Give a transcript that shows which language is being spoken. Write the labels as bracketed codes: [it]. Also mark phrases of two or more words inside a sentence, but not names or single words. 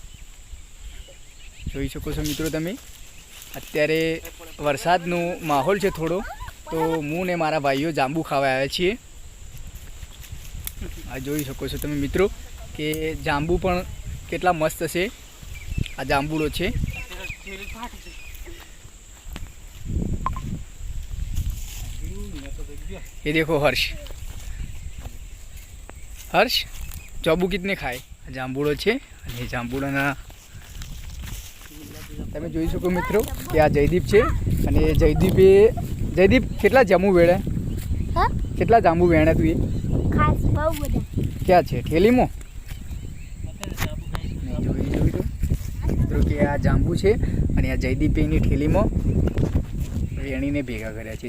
[gu] જોઈ શકો છો મિત્રો તમે. અત્યારે વરસાદનો માહોલ છે થોડો, તો હું ને મારા ભાઈઓ જાંબુ ખાવા આવ્યા છીએ. આ જોઈ શકો છો તમે મિત્રો કે જાંબુ પણ કેટલા મસ્ત છે. આ જાંબુડો છે. [hi] ये देखो हर्ष, हर्ष जांबू कितने खाए? [gu] जांबूड़ो છે અને જાંબુડાના તમે જોઈ શકો મિત્રો કે આ જયદીપ છે અને જયદીપ કેટલા જાંબુ વેણે? કેટલા જાંબુ વેણે તું? એ ખાસ બહુ બધા. ક્યાં છે? થેલીમાં? મિત્રો કે આ જાંબુ છે અને આ જયદીપ એની થેલીમાં વેણીને ભેગા કર્યા છે.